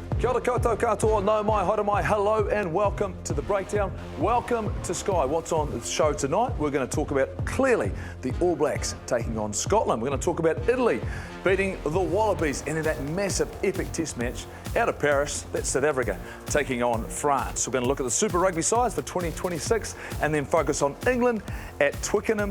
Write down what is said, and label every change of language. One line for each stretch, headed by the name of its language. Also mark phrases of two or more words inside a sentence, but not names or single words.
Māori: Kia ora koutou katoa, nau mai, haere mai,
English: hello and welcome to The Breakdown. Welcome to Sky. What's on the show tonight? We're going to talk about, clearly, the All Blacks taking on Scotland. We're going to talk about Italy beating the Wallabies in that massive, epic test match out of Paris. That's South Africa taking on France. We're going to look at the Super Rugby sides for 2026 and then focus on England at Twickenham.